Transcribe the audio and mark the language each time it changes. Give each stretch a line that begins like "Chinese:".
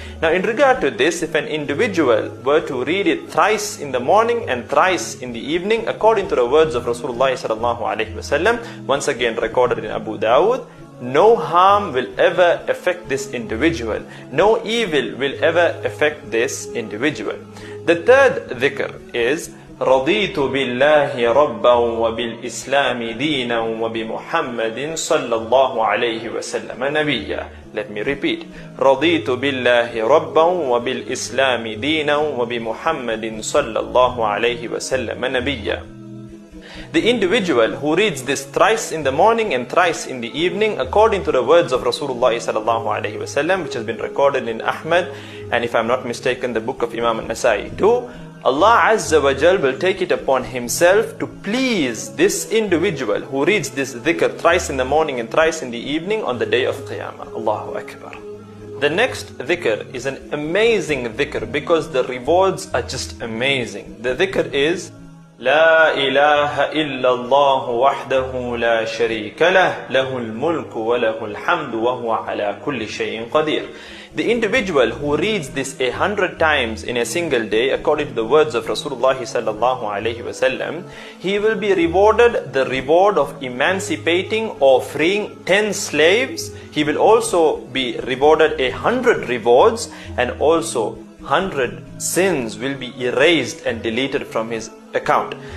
English: Now in regard to this, if an individual were to read it thrice in the morning and thrice in the evening, according to the words of Rasulullah sallallahu alaihi wasallam, once again recorded in Abu Dawud, no harm will ever affect this individual. No evil will ever affect this individual. The third dhikr is
Arabic: رضيت بالله ربا وبالإسلام دينا وبمحمد صلى الله عليه وسلم نبيا.
English: Let me repeat.
Arabic: رضيت بالله ربا وبالإسلام دينا وبمحمد صلى الله عليه وسلم نبيا.
English: The individual who reads this thrice in the morning and thrice in the evening, according to the words of Rasulullah sallallahu alaihi wasallam, which has been recorded in Ahmad, and if I'm not mistaken, the book of Imam al-Nasai too, Allah Azza wa Jal will take it upon Himself to please this individual who reads this dhikr thrice in the morning and thrice in the evening on the day of Qiyamah. Allahu Akbar. The next dhikr is an amazing dhikr because the rewards are just amazing. The dhikr is
Arabic: لا إله إلا الله وحده لا شريك له له الملك وله الحمد وهو على كل شيء قدير.
English: The individual who reads this 100 times in a single day, according to the words of Rasulullah sallallahu alaihi wasallam, he will be rewarded the reward of emancipating or freeing 10 slaves. He will also be rewarded 100 rewards, and also 100 sins will be erased and deleted from his account.